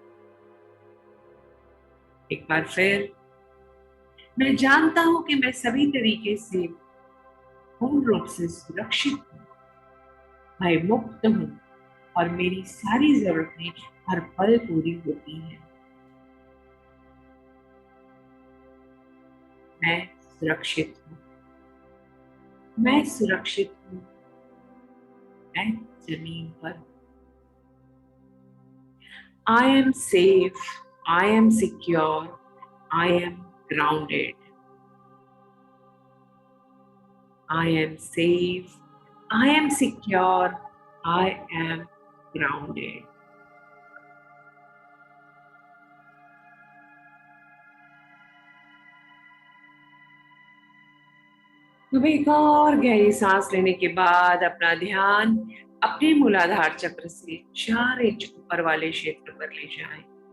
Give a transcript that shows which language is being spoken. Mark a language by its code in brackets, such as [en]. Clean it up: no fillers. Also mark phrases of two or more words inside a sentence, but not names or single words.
[hi] एक बार फिर, मैं जानता हूँ कि मैं सभी तरीके से पूर्ण रूप से सुरक्षित हूँ, भय मुक्त हूँ और मेरी सारी जरूरतें हर पल पूरी होती हैं। मैं सुरक्षित हूँ, मैं सुरक्षित हूँ, मैं जमीन पर। [en] I am safe, I am secure, I am grounded. I am safe, I am secure, I am grounded. [hi] अब एक और गहरी सांस लेने के बाद अपना ध्यान अपने मूलाधार चक्र से 4 इंच ऊपर वाले क्षेत्र पर ले जाएं।